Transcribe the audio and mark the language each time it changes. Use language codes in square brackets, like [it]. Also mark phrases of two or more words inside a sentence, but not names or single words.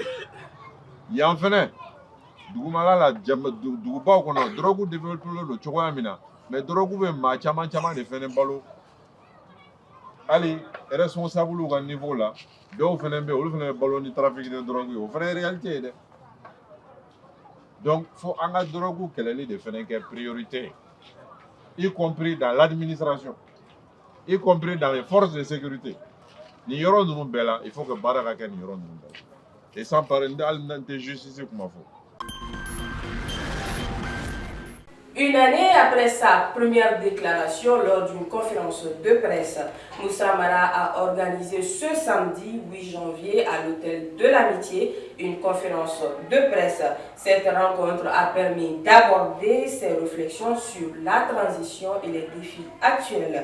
[bm] Yan fɛnɛ dugumala la dugubaw kɔnɔ drogue développé don cogoya min na mais drogue bɛ maa caman de fɛnɛ balo. Hali responsable ka niveau la dɔw fɛnɛ bɛ olu fɛnɛ bɛ balo ni [fr] trafic de drogue [bm] ye o fɛnɛ ye réalité ye dɛ. [fr] Donc, il faut que drogue [bm] kɛlɛli de fɛnɛ kɛ [fr] priorité, y compris dans l'administration, y compris dans les forces de sécurité. [bm] Ni yɔrɔ ninnu bɛɛ la, [fr] il faut que [bm] baara ka kɛ ni yɔrɔ ninnu bɛɛ la. [fr] Et sans parler de justice [bm] kuma fɔ. [fr] Une année après sa première déclaration lors d'une conférence de presse, Moussa Mara a organisé ce samedi 8 janvier à l'hôtel de l'Amitié une conférence de presse. Cette rencontre a permis d'aborder ses réflexions sur la transition et les défis actuels.